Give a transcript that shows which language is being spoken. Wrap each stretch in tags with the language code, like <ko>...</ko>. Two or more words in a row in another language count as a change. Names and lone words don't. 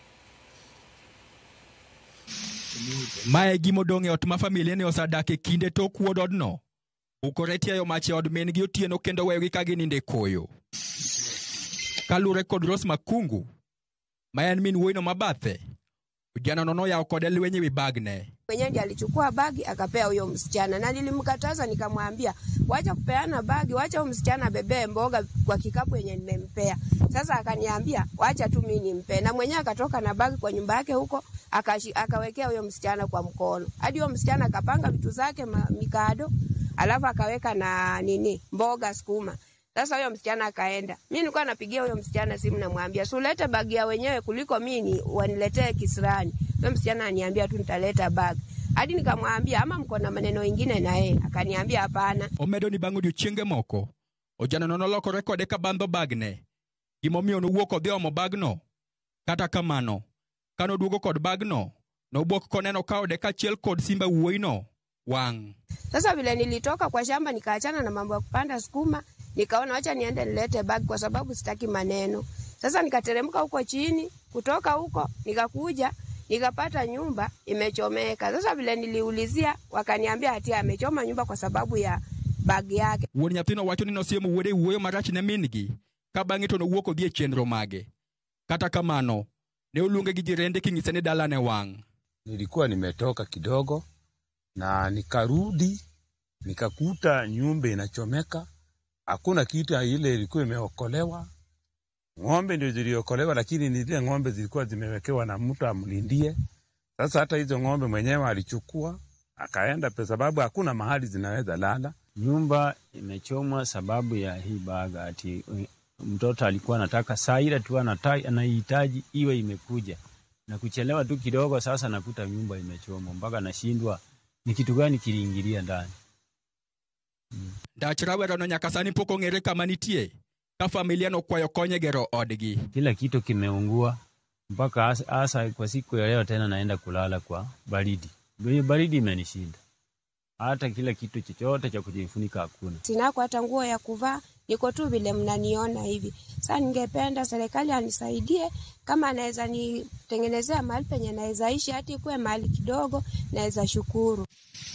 <luo>Mae gimodong' e ot ma familia ne osadak e kinde tok wuod odno ukore tiayo mach e od min-gi otieno kendo weyogi ka gininde koyo. Kalure kod Rose Makungu, ma en min wuoyino mabathe, ujana noyawo kode lwenye wi bagne.</luo> <sw>Mwenyeji alichukua bagi akapea huyo msichana na nilimkataza nikamwambia wacha kupeana bagi, wacha huyo msichana bebe mboga kwa kikapu yenye nimempea. Sasa akaniambia wacha tu mimi nimpe, na mwenyewe akatoka na bagi kwa nyumba yake huko akawekea huyo msichana kwa mkono. Hadi huyo msichana akapanga vitu zake mikado, alafu akaweka na mboga sukuma. Sasa huyo msichana akaenda. Mimi nilikuwa napigia huyo msichana simu namwambia, "Si ulete bagi ya wenyewe kuliko mimi waniletee kisirani." Huyo msichana ananiambia tu nitaleta bagi. Hadi nikamwambia ama mko na maneno mengine na yeye. Akaniambia hapana.</sw> <luo>Omedo ni bang'o odiochienge moko. Ojana nolokore kode ka bandho bagne. Gimomiyo nowuok odhi omo bagno. Kata kamano, kanoduogo kod bagno, nobwok koneno ka ode kachiel kod simba wuoyino wang'.</luo> <sw>Sasa vile nilitoka kwa shamba nikaachana na mambo ya kupanda sukuma, nikaona acha niende nilete bag kwa sababu sitaki maneno. Sasa nikateremka huko chini, kutoka huko nikakuja, nikapata nyumba imechomeka. Sasa vile niliulizia wakaniambia ati amechoma nyumba kwa sababu ya bag yake.</sw> <luo>Wuon nyathino wacho ni nosiemo wuode wuoyo marach ne min-gi, ka bang'e to nowuok odhi e chenro mage. Kata kamano, ne oluonge gi jirende king'ise ni dalane wang'.</luo> <sw>Nilikuwa nimetoka kidogo na nikarudi, nikakuta nyumba inachomeka. Hakuna kitu ile ilikuwa imeokolewa. Ng'ombe ndio ziliokolewa, lakini ni zile ng'ombe zilikuwa zimewekewa na mtu amlindie. Sasa hata hizo ng'ombe mwenyewe alichukua akaenda kwa sababu hakuna mahali zinaweza lala. Nyumba imechomwa sababu ya hii baga, ati mtoto alikuwa anataka saa ile tu anahitaji iwe imekuja. Na kuchelewa tu kidogo sasa nakuta nyumba imechomwa mpaka nashindwa ni kitu gani kiliingilia ndani.</sw> <luo>Dach rawerano nyaka sani pok ong'ere kama nitie ka familia nokwayo konye gero odgi.</luo> <sw>Kila kitu kimeungua mpaka asa kwa siku ya leo tena naenda kulala kwa baridi. Baridi imenishinda. Hata kila kitu chochote cha kujifunika hakuna. Sinako hata nguo ya kuvaa, niko tu vile mnaniona hivi. Sasa ningependa serikali anisaidie kama anaweza nitengenezea mahali penye naweza ishi hata ikuwe mahali kidogo naweza shukuru.</sw>